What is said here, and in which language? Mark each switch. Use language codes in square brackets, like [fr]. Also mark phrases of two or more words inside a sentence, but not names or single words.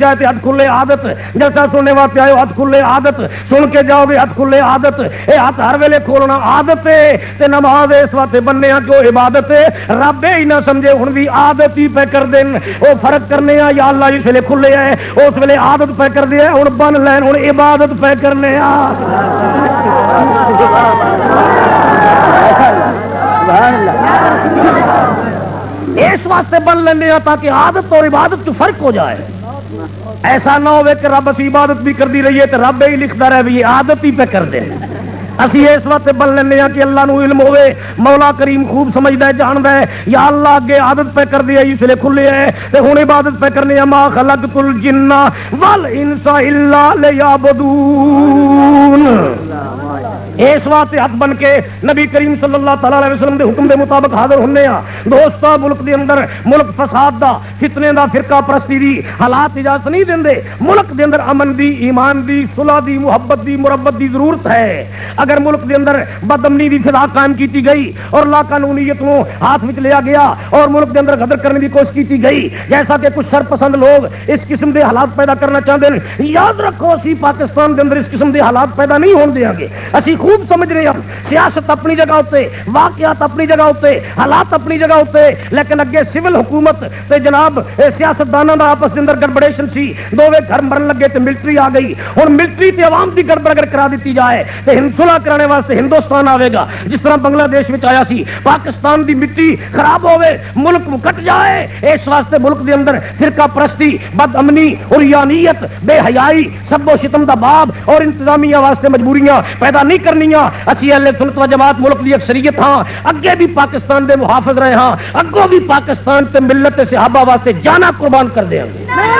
[pa] جائے تے ہاتھ کھلے عادت، جلسہ سننے واسطے آئے ہاتھ کھلے عادت، سن کے جاؤ گے ہاتھ کھلے عادت، اے ہاتھ ہر ویلے کھولنا عادت ہے تے نماز اس واسطے بننے آ کہ وہ عبادت ہے، رب ہی نہ سمجھے ہن بھی عادت ہی پہ کر دین، وہ فرق کرنے آ یا اللہ جس ویلے کھلے ہے اس ویلے عادت پہ کر دیا، ہوں بن لین ہوں عبادت پہ کرنے اس واسطے بن لینے تاکہ عادت اور عبادت تو فرق ہو جائے۔ ایسا نہ ہوئے کہ رب اسی عبادت بھی کر دی رہی ہے تو رب ہی لکھتا رہے بھی یہ عادت ہی پہ کر دے۔ اسی اس وقت بن لینے کہ اللہ نو علم ہوئے، مولا کریم خوب سمجھدا ہے جاندا ہے، یا اللہ اگے عادت پہ کر دیا اس لیے کھلے ہے تے ہن عبادت پہ کرنے [ar] ما خلقت الجن والانس الا لیعبدون۔ [pa] اس واسطے ہاتھ بن کے نبی کریم [ar] صلی اللہ تعالی علیہ وسلم [pa] دے حکم دے مطابق حاضر ہونے ہاں دوستو ملک دے اندر ملک فساد دا فتنے دا فرقہ پرستی دی حالات اجازت نہیں دیندے ملک دے اندر امن دی ایمان دی صلح دی محبت دی مربت دی ضرورت ہے اگر ملک دے اندر بد امنی دی فضا قائم کیتی گئی اور لا قانونیت نو ہاتھ وچ لیا گیا اور ملک دے اندر غدر کرنے دی کوشش کیتی گئی جیسا کہ کچھ سرپسند لوگ اس قسم دے حالات پیدا کرنا چاہتے ہیں یاد رکھو اسی پاکستان دے اندر اس قسم دے حالات پیدا نہیں ہون دیاں گے اسی خوب سمجھ رہے ہیں سیاست اپنی جگہ ہوتے واقعات اپنی جگہ ہوتے حالات اپنی جگہ ہوتے لیکن اگے سول حکومت تے جناب سیاستداناں دا آپس دے اندر گڑبڑیشن سی دوویں گھر مرن لگے تے ملٹری آ گئی ہن ملٹری تے عوام دی گڑبڑ اگر کرا دیتی جائے تے صلح کرانے واسطے ہندوستان آوے گا جس طرح بنگلہ دیش وچ آیا سی پاکستان دی مٹی خراب ہوے ملک کٹ جائے اس واسطے ملک دے اندر فرقہ پرستی بد امنی عریانیت بے حیائی سب و شتم دا باب اور انتظامیہ واسطے مجبوریاں پیدا نہیں کرنیاں اسی اہل سنت و جماعت ملک دی اکثریت ہاں اگے بھی پاکستان دے محافظ رہے ہاں اگوں بھی پاکستان تے ملت تے صحابہ واسطے جانا قربان کر دیں گے